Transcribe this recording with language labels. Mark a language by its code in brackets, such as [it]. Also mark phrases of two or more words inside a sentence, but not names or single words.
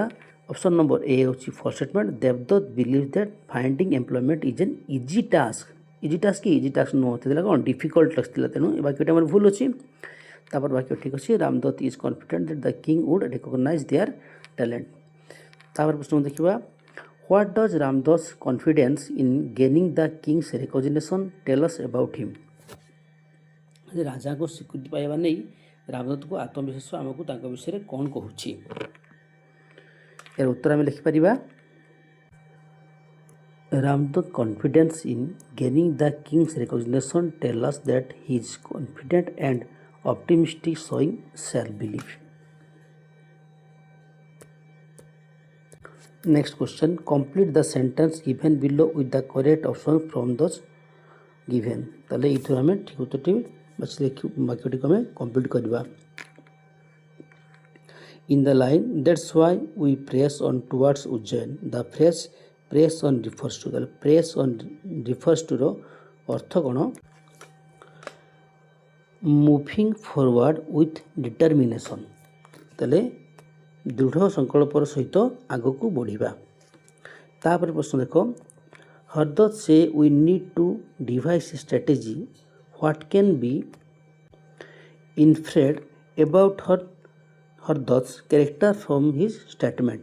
[en] option number A ହେଉଛି four statement. Devdatt believe that finding employment is an easy task. easy task [or] କି [en] easy task [or] ନୁହଁ, ଥିଲା କ'ଣ [en] difficult task [or] ଥିଲା, ତେଣୁ ଏ ବାକ୍ୟଟି ଆମର ଭୁଲ ଅଛି। ତାପରେ ବାକ୍ୟ ଠିକ୍ ଅଛି। [en] Ramdatt is confident that the king would recognize their talent. [or] ତାପରେ ପ୍ରଶ୍ନ ଦେଖିବା [en] What does Ramdas' confidence in gaining the king's recognition tell us about him? [or] ରାଜାଙ୍କ ସ୍ୱୀକୃତି ପାଇବା ନେଇ ରାମଦତ୍ତଙ୍କ ଆତ୍ମବିଶ୍ୱାସ ଆମକୁ ତାଙ୍କ ବିଷୟରେ କ'ଣ କହୁଛି? ଏହାର ଉତ୍ତର ଆମେ ଲେଖିପାରିବା [en] Ramdas' confidence in gaining the king's recognition tell us that he is confident and optimistic, showing self-belief. Next question, complete the sentence given below with the correct option from those given। [or] ତାହେଲେ ଏଇଥିରୁ ଆମେ ଠିକ୍ ଉତ୍ତରଟି ବାଛି ବାକ୍ୟଟିକୁ ଆମେ କମ୍ପ୍ଲିଟ୍ କରିବା। [en] In the line that's why we press on towards Ujjain, the phrase press on refers to, ତାହେଲେ press on refers to [or] ର ଅର୍ଥ କ'ଣ? [en] Moving forward with determination। [or] ତାହେଲେ ଦୃଢ଼ ସଂକଳ୍ପର ସହିତ ଆଗକୁ ବଢ଼ିବା। ତାପରେ ପ୍ରଶ୍ନ ଦେଖ [en] Hardatt says we need to devise strategy what can be inferred about Hardatt's character from his statement.